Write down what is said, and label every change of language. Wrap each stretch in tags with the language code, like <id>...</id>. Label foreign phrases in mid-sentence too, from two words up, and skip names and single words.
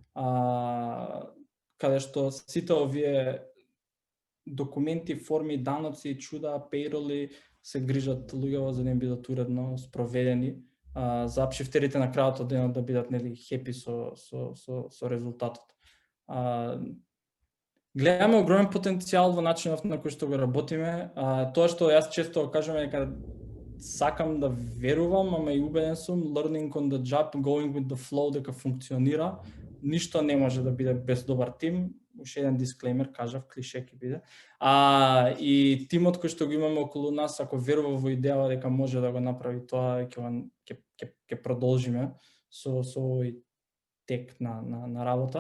<mk>каде што сите овие документи, форми, даноци, чуда, пейроли се грижат луѓево за да им бидат уредно спроведени, за апшифтерите на крајот од денот да бидат, нели, хепи со резултатот. Гледаме огромен потенцијал во начинот на кој што го работиме. Тоа што јас често кажам е дека сакам да верувам, ама и убеден сум,</mk> <en>learning on the job, going with the flow,</en> <mk>дека функционира. Ништо не може да биде без добар тим. Уште еден дисклеймер, кажав, клише ќе биде. И тимот кој што го имаме околу нас, ако верува во идеја дека може да го направи тоа, ќе продолжиме со овој тек на работа.</mk>